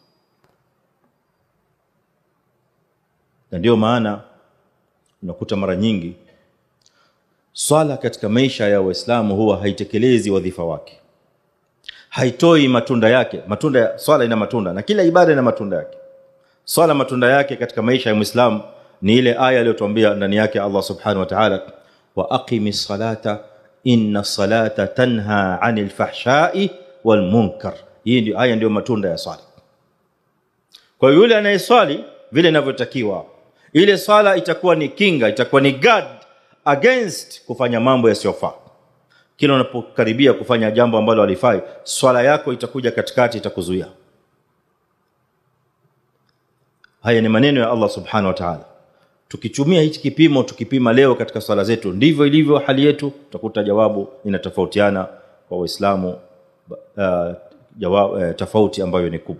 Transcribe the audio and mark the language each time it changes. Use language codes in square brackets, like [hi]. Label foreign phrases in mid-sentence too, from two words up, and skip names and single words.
[sw] Na ndio maana unakuta mara nyingi swala katika maisha ya Waislamu huwa haitekelezi wadhifa wake, haitoi matunda yake. Matunda ya swala ina matunda, na kila ibada ina matunda yake. Swala matunda yake katika maisha ya Muislamu ni ile aya aliyotuambia ndani yake [ar] الله سبحانه وتعالى، وأقم الصلاة إن الصلاة تنهى عن الفحشاء والمنكر. [sw] Hii ndio aya, ndio matunda ya swala. Kwa hiyo yule anayeswali vile inavyotakiwa, ile swala itakuwa ni kinga, itakuwa ni [en] guard against [sw] kufanya mambo yasiyofaa. Kila unapokaribia kufanya jambo ambalo halifai, swala yako itakuja katikati, itakuzuia. Haya ni maneno ya [ar] الله سبحانه وتعالى. [sw] Tukitumia hichi kipimo, tukipima leo katika swala zetu, ndivyo ilivyo hali yetu, tutakuta jawabu inatofautiana kwa Waislamu tofauti ambayo ni kubwa.